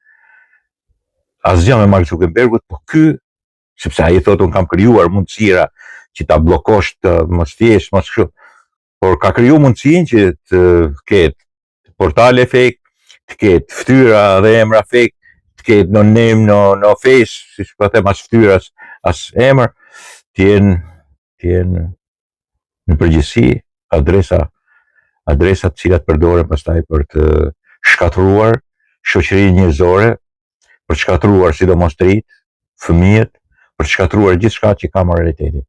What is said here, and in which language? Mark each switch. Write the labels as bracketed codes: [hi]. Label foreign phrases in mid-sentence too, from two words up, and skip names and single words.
[sq] Asgjë me Mark Zuckerbergut, po ky, sepse ai thotë unë kam krijuar mundësira që ta bllokosh të mos thjesht, mos kështu, por ka kriju mundësinë që të ketë portale fake, të ketë ftyra dhe emra fake, të ketë [en] no name, no face, [sq] siç po them, as fytyra as emër, të jenë në përgjithësi adresat të cilat përdoren pastaj për të shkatëruar shoqërinë njerëzore, për të shkatëruar sidomos të rinjt, fëmijët, për të shkatëruar gjithçka që ka moralitetin.